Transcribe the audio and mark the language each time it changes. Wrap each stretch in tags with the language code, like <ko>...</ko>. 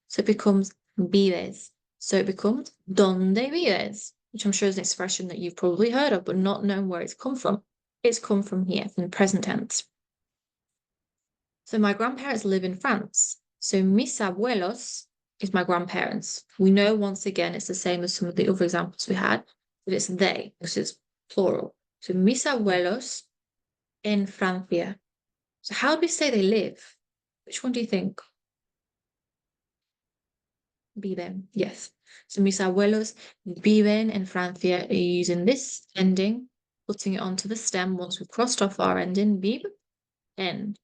<en>So it becomes vives. So it becomes</en> <es>donde vives,</es> <en>which I'm sure is an expression that you've probably heard of, but not known where it's come from. It's come from here, from the present tense. So my grandparents live in France. So mis abuelos is my grandparents. We know once again it's the same as some of the other examples we had, but it's they, because it's plural.</en> <es>So mis abuelos en Francia.</es> <en>So how do we say they live? Which one do you think? Viven, yes. So</en> <es>mis abuelos viven en Francia</es> <en>are using this ending, putting it onto the stem once we've crossed off our ending, vive, en.</en>